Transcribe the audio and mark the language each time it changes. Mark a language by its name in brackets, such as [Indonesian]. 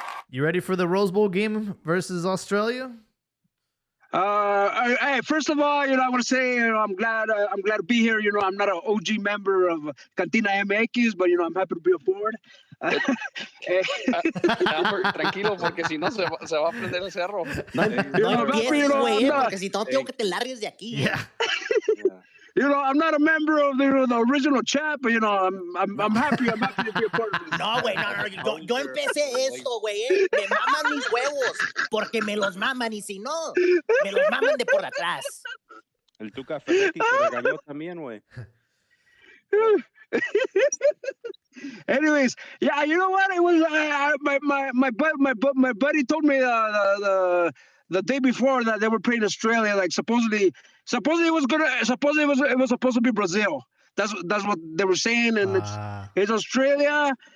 [English] You ready for the Rose Bowl game versus Australia? Hey, first of all, I want to say I'm glad to be here. I'm not an OG member of Cantina MX, but I'm happy to be aboard. [Spanish] Albert, tranquilo, porque si no se va a prender el cerro. No empieces, güey, porque si no tengo que te largues de aquí. [English] Yeah. I'm not a member of the original chat, but I'm happy to be a part of this. [Spanish] No, güey, no. Yo empecé esto, güey. Me maman mis huevos, porque me los maman, y si no, me los maman de por atrás. El Tuca Ferretti se regañó también, güey. [English] Anyways, yeah, you know what? It was my buddy told me the day before that they were playing Australia. Like supposedly it was supposed to be Brazil. That's what they were saying, and it's Australia.